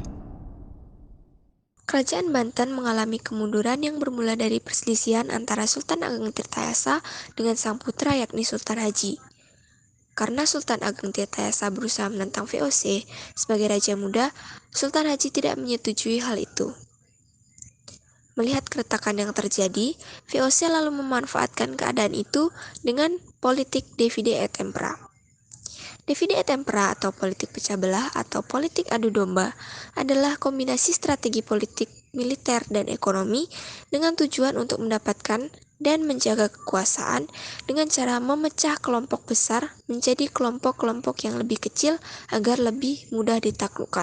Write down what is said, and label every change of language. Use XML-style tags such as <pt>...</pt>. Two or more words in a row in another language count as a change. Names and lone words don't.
<id>Kerajaan Banten mengalami kemunduran yang bermula dari perselisihan antara Sultan Ageng Tirtayasa dengan sang putra yakni Sultan Haji. Karena Sultan Ageng Tirtayasa berusaha menentang VOC sebagai raja muda, Sultan Haji tidak menyetujui hal itu. Melihat keretakan yang terjadi, VOC lalu memanfaatkan keadaan itu dengan politik</id> <la>divide et impera. Divide et impera</la> <id>atau politik pecah belah atau politik adu domba adalah kombinasi strategi politik, militer, dan ekonomi dengan tujuan untuk mendapatkan dan menjaga kekuasaan dengan cara memecah kelompok besar menjadi kelompok-kelompok yang lebih kecil agar lebih mudah ditaklukkan.</id>